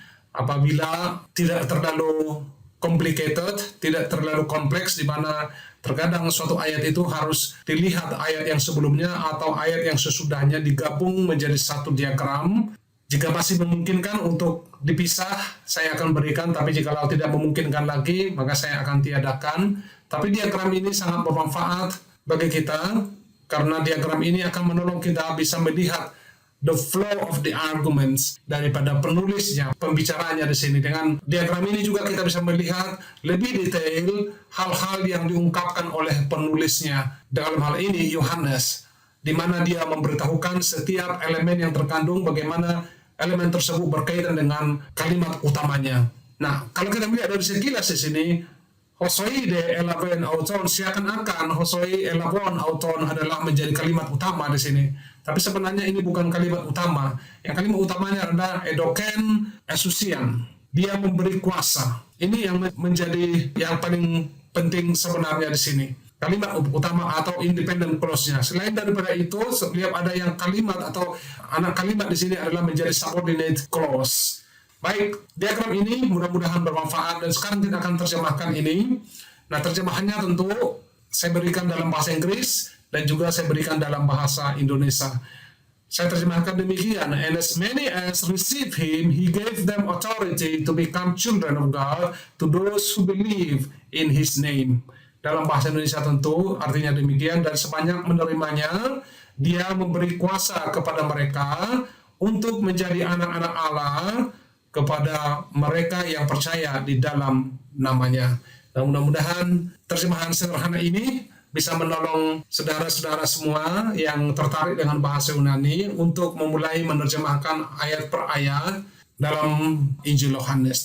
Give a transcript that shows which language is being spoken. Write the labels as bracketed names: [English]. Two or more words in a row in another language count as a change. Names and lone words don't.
[Indonesian] Apabila tidak terlalu complicated, tidak terlalu kompleks, di mana terkadang suatu ayat itu harus dilihat ayat yang sebelumnya atau ayat yang sesudahnya digabung menjadi satu diagram. Jika masih memungkinkan untuk dipisah, saya akan berikan, tapi jika tidak memungkinkan lagi, maka saya akan tiadakan. Tapi diagram ini sangat bermanfaat bagi kita, karena diagram ini akan menolong kita bisa melihat [English] the flow of the arguments [Indonesian] daripada penulisnya, pembicaranya di sini. Dengan diagram ini juga kita bisa melihat lebih detail hal-hal yang diungkapkan oleh penulisnya. Dalam hal ini Yohanes, di mana dia memberitahukan setiap elemen yang terkandung, bagaimana elemen tersebut berkaitan dengan kalimat utamanya. Nah, kalau kita melihat dari sekilas di sini, [Greek] ὅσοι δὲ ἔλαβον αὐτόν, [Indonesian] seakan-akan [Greek] ὅσοι ἔλαβον αὐτόν [Indonesian] adalah menjadi kalimat utama di sini. Tapi sebenarnya ini bukan kalimat utama. Yang kalimat utamanya adalah [Greek] ἔδωκεν ἐξουσίαν. [Indonesian] Dia memberi kuasa. Ini yang menjadi yang paling penting sebenarnya di sini. Kalimat utama atau [English] independent clause- [Indonesian] nya. Selain daripada itu, setiap ada yang kalimat atau anak kalimat di sini adalah menjadi [English] subordinate clause. [Indonesian] Baik, diagram ini mudah-mudahan bermanfaat, dan sekarang kita akan terjemahkan ini. Nah, terjemahannya tentu saya berikan dalam bahasa Inggris dan juga saya berikan dalam bahasa Indonesia. Saya terjemahkan demikian: [English] and as many as receive him, he gave them authority to become children of God, to those who believe in his name. [Indonesian] Dalam bahasa Indonesia tentu artinya demikian: dan sebanyak menerimanya, dia memberi kuasa kepada mereka untuk menjadi anak-anak Allah, kepada mereka yang percaya di dalam namanya. Dan mudah-mudahan terjemahan sederhana ini bisa menolong saudara-saudara semua yang tertarik dengan bahasa Yunani untuk memulai menerjemahkan ayat per ayat dalam Injil Yohanes.